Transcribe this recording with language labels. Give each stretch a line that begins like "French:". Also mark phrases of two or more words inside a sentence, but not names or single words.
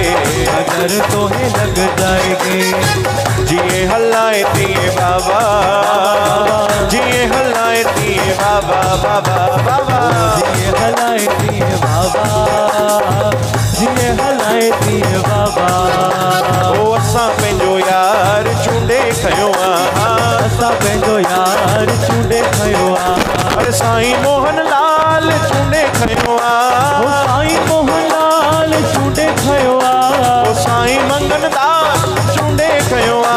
Hindi: नजर तोहे लग जाएगी।
Sindhi: जिए हल्लाए दिए बाबा, जिए हल्लाए दिए बाबा बाबा बाबा, जिए हलाए दिए बाबा, जिए हलाए दिए बाबा। ओ असां पंहिंजो यार चूंडे खयो आ, असां पंहिंजो यार चूंडे खयो आ, अरे साईं मोहन लाल चूंडे खयो आ, ओ साईं मोहन लाल चूंडे खयो आ, ओ साईं मंगन दास चूंडे खयो आ,